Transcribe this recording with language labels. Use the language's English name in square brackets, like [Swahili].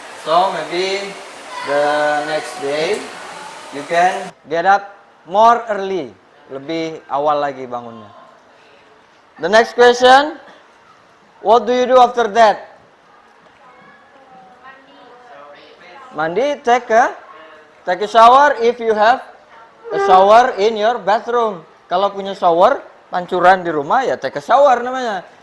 [English] So maybe the next day you can get up more early. [Indonesian] Lebih awal lagi bangunnya. [English] The next question, what do you do after that? Mandi, take a shower if you have a shower in your bathroom. [Indonesian] Kalau punya shower pancuran di rumah ya [English] take a shower [Indonesian] namanya.